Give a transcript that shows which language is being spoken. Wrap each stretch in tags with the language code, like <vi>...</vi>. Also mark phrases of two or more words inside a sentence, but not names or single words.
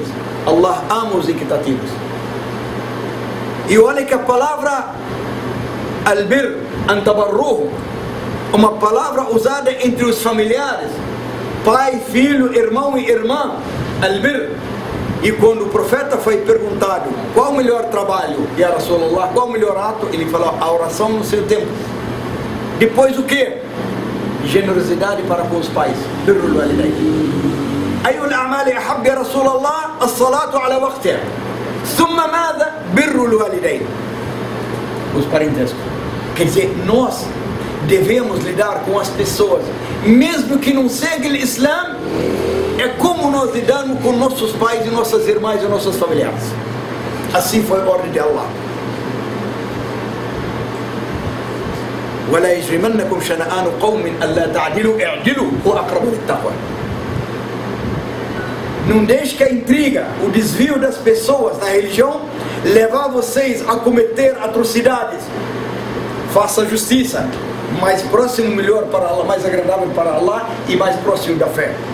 <pt>Allah ama os equitativos. E olha que a palavra</pt> <ar>البر، أن تبروه,</ar> <pt>uma palavra usada entre os familiares, pai, filho, irmão e irmã, albir. E quando o profeta foi perguntado qual o melhor trabalho,</pt> <ar>يا رسول الله,</ar> <pt>qual o melhor ato, ele falou: a oração no seu tempo. Depois o que? Generosidade para com os pais.</pt> <ar>بر الوالدين. أي الأعمال أحب يا رسول الله? الصلاة على وقتها. ثم ماذا؟ بر الوالدين.</ar> <pt>Os parentescos. Quer dizer, nós devemos lidar com as pessoas, mesmo que não seguem o Islã, é como nós lidamos com nossos pais e nossas irmãs e nossos familiares. Assim foi a ordem de Allah.</pt> <ar>ولا يجرمنكم شنآن قوم ألا تعدلوا اعدلوا هو أقرب للتقوى.</ar> <pt>Não deixe que a intriga, o desvio das pessoas na religião levar vocês a cometer atrocidades. Faça justiça, mais próximo, melhor para Allah, mais agradável para Allah e mais próximo da fé.</pt>